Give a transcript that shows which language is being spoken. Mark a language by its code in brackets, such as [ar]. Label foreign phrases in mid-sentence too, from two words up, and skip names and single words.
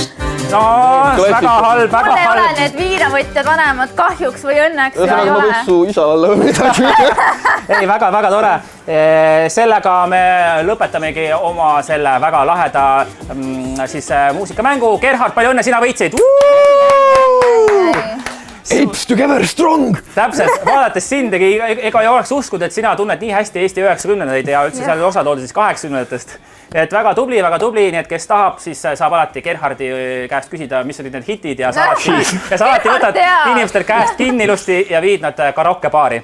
[et] No, väga halb, väga Mul ei ole halb. need viinavõtjad vanemad kahjuks või õnneks. Ühesõnaga ma võiks su isa alla või midagi. Ei, väga tore. Sellega me lõpetamegi oma selle väga laheda muusikamängu. Gerhard, palju õnne, sina võitsid! [en] Apes together strong! [et] Täpselt, vaadates sind, ega ei oleks uskunud, et sina tunned nii hästi Eesti 90-ndaid ja üldse seal osad oldi siis 80-ndatest. Et väga tubli, nii et kes tahab, siis saab alati Gerhardi käest küsida, mis olid need hitid ja sa alati võtad inimestel käest kinni ilusti ja viid nad karaokebaari.